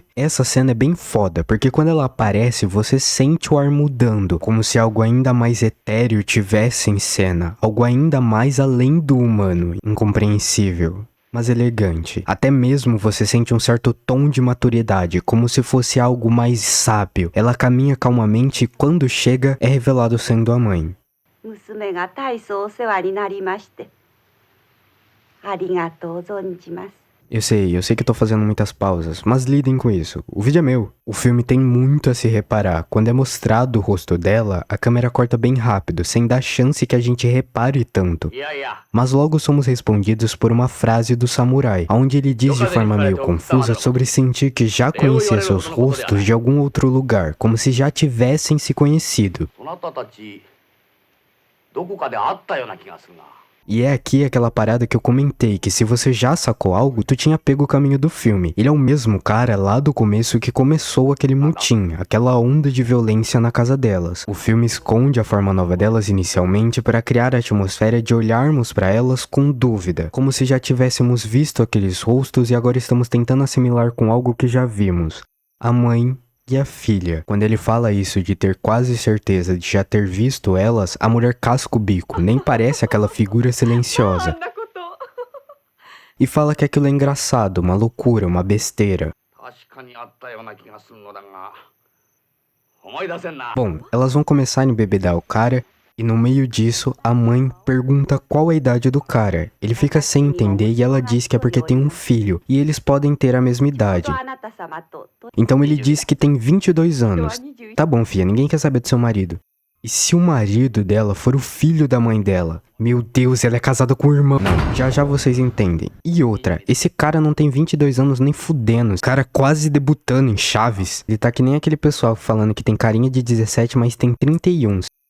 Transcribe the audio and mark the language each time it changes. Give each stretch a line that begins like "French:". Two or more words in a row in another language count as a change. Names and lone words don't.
Portuguese: Essa cena é bem foda, porque quando ela aparece, você sente o ar mudando, como se algo ainda mais etéreo tivesse em cena, algo ainda mais além do humano, incompreensível, mas elegante. Até mesmo você sente um certo tom de maturidade, como se fosse algo mais sábio. Ela caminha calmamente e quando chega, é revelado sendo a mãe.
Japanese: 娘が大層お世話になりまして、ありがとう存じます。
Portuguese: Eu sei que tô fazendo muitas pausas, mas lidem com isso. O vídeo é meu. O filme tem muito a se reparar. Quando é mostrado o rosto dela, a câmera corta bem rápido, sem dar chance que a gente repare tanto. Mas logo somos respondidos por uma frase do samurai, onde ele diz de forma meio confusa sobre sentir que já conhecia seus rostos de algum outro lugar, como se já tivessem se conhecido.
Japanese: そなたたちどこかで会ったような気がするな。
Portuguese: E é aqui aquela parada que eu comentei, que se você já sacou algo, tu tinha pego o caminho do filme. Ele é o mesmo cara lá do começo que começou aquele mutim, aquela onda de violência na casa delas. O filme esconde a forma nova delas inicialmente para criar a atmosfera de olharmos para elas com dúvida, como se já tivéssemos visto aqueles rostos e agora estamos tentando assimilar com algo que já vimos. A mãe e a filha. Quando ele fala isso de ter quase certeza de já ter visto elas, a mulher casca o bico, nem parece aquela figura silenciosa.
Japanese: あんなこと。
Portuguese: E fala que aquilo é engraçado, uma loucura, uma besteira.
Japanese: 確かに会ったような気がするのだが、思い出せんな。
Portuguese: Bom, elas vão começar a embebedar o cara, e no meio disso, a mãe pergunta qual a idade do cara. Ele fica sem entender e ela diz que é porque tem um filho, e eles podem ter a mesma idade.
Japanese: あなた様と
Portuguese: Então ele diz que tem 22 anos. Tá bom, filha, ninguém quer saber do seu marido. E se o marido dela for o filho da mãe dela? Meu Deus, ela é casada com o irmão. Não, já vocês entendem. E outra, esse cara não tem 22 anos nem fudendo. O cara quase debutando em Chaves. Ele tá que nem aquele pessoal falando que tem carinha de 17, mas tem 31.